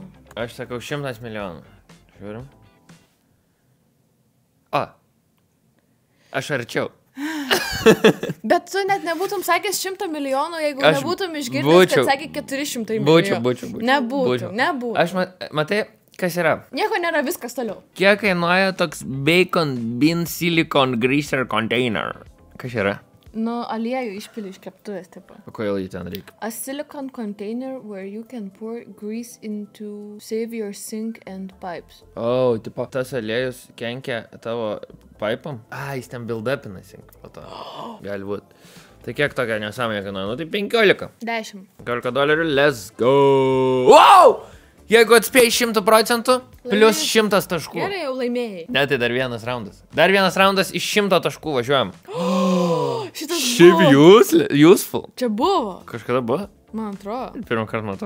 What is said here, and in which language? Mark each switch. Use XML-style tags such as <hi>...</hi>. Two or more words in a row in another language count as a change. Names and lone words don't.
<lt>Aš sakau 100 milijonų. Žiūrim. O. Aš arčiau. Bet tu net nebūtum sakęs 100 milijonų, jeigu Aš nebūtum išgirdęs, kad sakė 400 milijonų. Būčiau. Nebūtų. Aš matai, kas yra? Nieko nėra, viskas toliau. Kiek kainuoja toks</lt> <en>bacon bean silicone greaser container?</en> <lt>Kas yra? Nu, aliejų išpili iš keptuvės, tipo. O kodėl jį ten reikia?</lt> <en>A silicone container where you can pour grease into save your sink and pipes.</en> <lt>O, tipo, tas aliejus kenkia tavo paipam? Jis ten build-upinasi. Gali būt. Tai kiek tokia nesąmonė kainuoja? Nu, tai 15. 10. $15.</lt> <en>Let's go. Wow!</en> <lt>Jeigu atspėjai 100%, plus 100 taškų. Gerai, jau laimėjai. Ne, tai dar vienas raundas. Dar vienas raundas iš 100 taškų važiuojam. Šitas Šiaip buvo. useful. Čia buvo. Kažkada buvo? Man atrodo. Pirmą kartą matau.</lt>